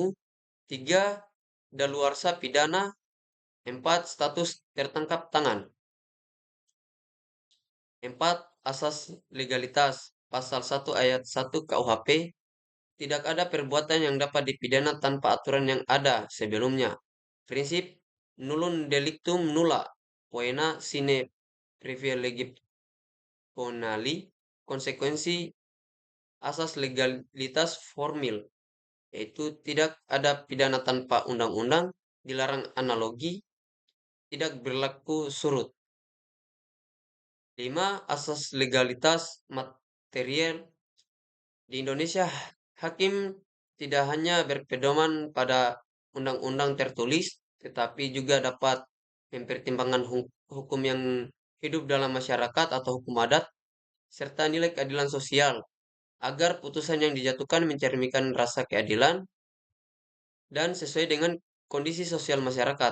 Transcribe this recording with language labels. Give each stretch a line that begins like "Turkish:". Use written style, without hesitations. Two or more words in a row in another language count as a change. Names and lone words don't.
Indonesian: 3. Daluarsa pidana. 4. Status tertangkap tangan. 4. Asas legalitas. Pasal 1 ayat 1 KUHP. Tidak ada perbuatan yang dapat dipidana tanpa aturan yang ada sebelumnya. Prinsip
Latin: nullum delictum nulla poena sine privilegi penali.
Indonesian: Konsekuensi asas legalitas formil, yaitu tidak ada pidana tanpa undang-undang, dilarang analogi, tidak berlaku surut. 5. Asas legalitas material. Di Indonesia, hakim tidak hanya berpedoman pada undang-undang tertulis, tetapi juga dapat mempertimbangkan hukum yang hidup dalam masyarakat atau hukum adat, serta nilai keadilan sosial, agar putusan yang dijatuhkan mencerminkan rasa keadilan dan sesuai dengan kondisi sosial masyarakat.